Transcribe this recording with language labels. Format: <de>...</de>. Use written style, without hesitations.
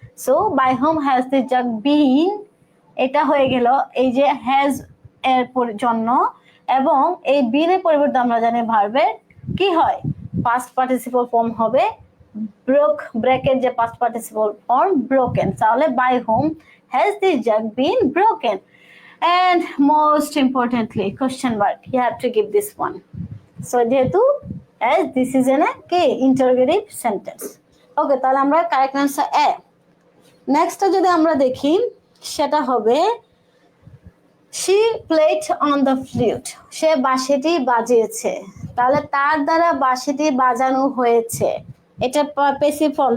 <en>so by whom has this jug been,</en> <bn>এটা হয়ে গেল এই যে হ্যাজ এর জন্য, এবং এই বিন এর পরিবর্তে আমরা জানি ভার্বের কি হয় পাস্ট পার্টিসিপল ফর্ম হবে ব্রোক, ব্রেকের যে পাস্ট পার্টিসিপল ফর্ম ব্রোকেন।</bn> <en>তাহলে by whom has this jug been broken. And most importantly, question mark, you have to give this one. So যেহেতু as this is an interrogative sentence.</en> <bn>Okay, তাহলে আমরা correct answer এ। Next যদি আমরা দেখি সেটা হবে</bn> <en>she played on the flute,</en> <bn>সে বাঁশিটি বাজিয়েছে। তাহলে তার দ্বারা বাঁশিটি বাজানো হয়েছে, এটা প্যাসিভ ফর্ম।</bn>